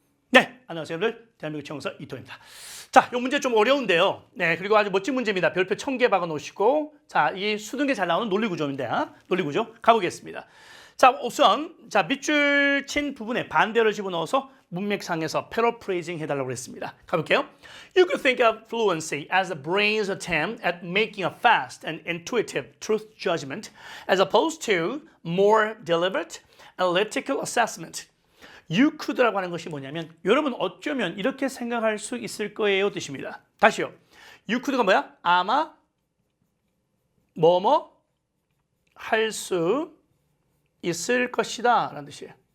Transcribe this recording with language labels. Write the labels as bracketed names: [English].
[Korean] 네, 안녕하세요, 여러분들. 대한민국 청사 이토입니다. 자, 이 문제 좀 어려운데요. 네, 그리고 아주 멋진 문제입니다. 별표 1000개 박아 놓으시고, 자, 이 수등에 잘 나오는 논리구조인데, 논리구조 가보겠습니다. 자, 우선 자 밑줄 친 부분에 반대로 집어넣어서 문맥상에서 paraphrasing 해달라고 했습니다. 가볼게요. [English] You could think of fluency as the brain's attempt at making a fast and intuitive truth judgment, as opposed to more deliberate analytical assessment. You could [Korean] 라고 하는 것이 뭐냐면 여러분 어쩌면 이렇게 생각할 수 있을 거예요 뜻입니다. 다시요. [English] You could [Korean] 가 뭐야? 아마 뭐뭐 할 수 있을 것이다 라는 뜻이에요.